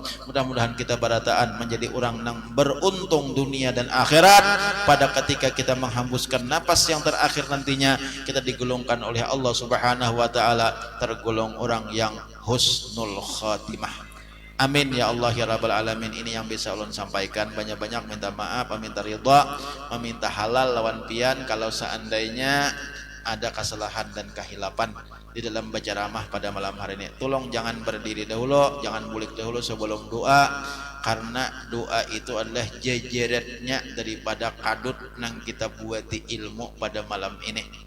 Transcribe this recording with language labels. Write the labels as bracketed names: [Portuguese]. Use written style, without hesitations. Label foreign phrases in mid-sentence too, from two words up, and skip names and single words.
[Banjar] Mudah-mudahan kita barataan menjadi orang yang beruntung dunia dan akhirat. [Indonesian] Pada ketika kita menghembuskan napas yang terakhir nantinya, kita digolongkan oleh Allah [Arabic] سبحانه وتعالى [Indonesian] tergolong orang yang [Arabic] حسن الخاتمة. آمين يا الله يا رب العالمين. [Banjar] Ini yang bisa ulun sampaikan. Banyak-banyak minta maaf, meminta ridha, meminta halal lawan pian kalau seandainya ada kesalahan dan kehilapan di dalam baca ramah pada malam hari ini. Tolong jangan berdiri dahulu, jangan bulik dahulu sebelum doa, karena doa itu adalah jejeretnya daripada kadut nang kita buati ilmu pada malam ini.